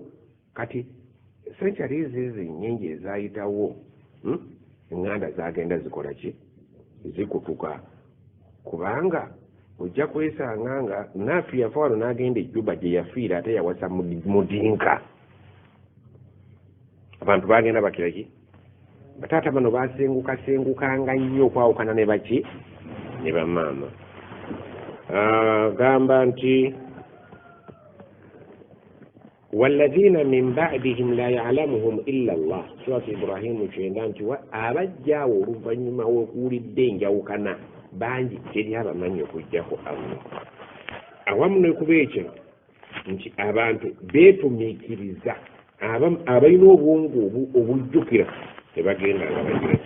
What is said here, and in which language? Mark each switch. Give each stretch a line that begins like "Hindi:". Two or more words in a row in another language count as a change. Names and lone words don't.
Ganda: kati centuries nyingi ezayitawo enganda zagenda zikola ki zikutuka kubanga ojja kwesanga nga nafi yafa wano n'agenda ejjuba gye yafiira ate yawasa mudinka. abantu bagenda bakira ki bataata bano basengukanga nnyo okwawukana ne baki ne bamaama. gamba nti
Arabic: والذين من بعدهم لا يعلمهم إلا الله.
Ganda: surati Ibrahimu 9 nti abajjaawo oluvannyuma w'okuwulidde enjawukana bangi teri abamanyi okujjako Allah. awamu n'ekuba ekyo nti abantu beetumiikiriza abalina obwongo obujjukira tebagenda nga bagiraki.